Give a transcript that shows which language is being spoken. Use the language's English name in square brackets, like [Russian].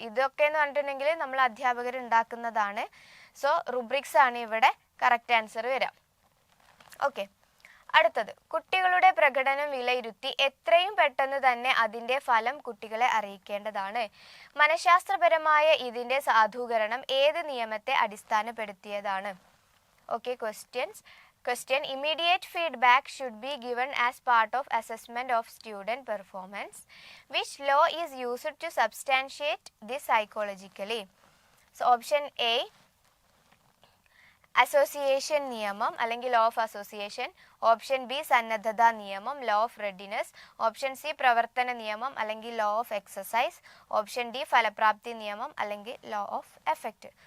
[Malayalam] ഇതൊക്കെ എന്ന് പറഞ്ഞിട്ടുണ്ടെങ്കിൽ നമ്മൾ അധ്യാപകർ ഉണ്ടാക്കുന്നതാണ്. സോ റുബ്രിക്സ് ആണ് ഇവിടെ കറക്റ്റ് ആൻസർ വരാം. ഓക്കെ, അടുത്തത്, കുട്ടികളുടെ പ്രകടനം വിലയിരുത്തി എത്രയും പെട്ടെന്ന് തന്നെ അതിൻ്റെ ഫലം കുട്ടികളെ അറിയിക്കേണ്ടതാണ്. മനഃശാസ്ത്രപരമായ ഇതിൻ്റെ സാധൂകരണം ഏത് നിയമത്തെ അടിസ്ഥാനപ്പെടുത്തിയതാണ്? [English] Okay, Question, immediate feedback should be given as part of assessment of student performance. Which law is used to substantiate this psychologically? So option A, [Malayalam] association നിയമം അല്ലെങ്കിൽ law of association, option B സന്നദ്ധത നിയമം law of readiness, option C പ്രവർത്തന നിയമം അല്ലെങ്കിൽ law of exercise, option D ഫലപ്രാപ്തി നിയമം അല്ലെങ്കിൽ ലോ ഓഫ് എഫക്റ്റ്.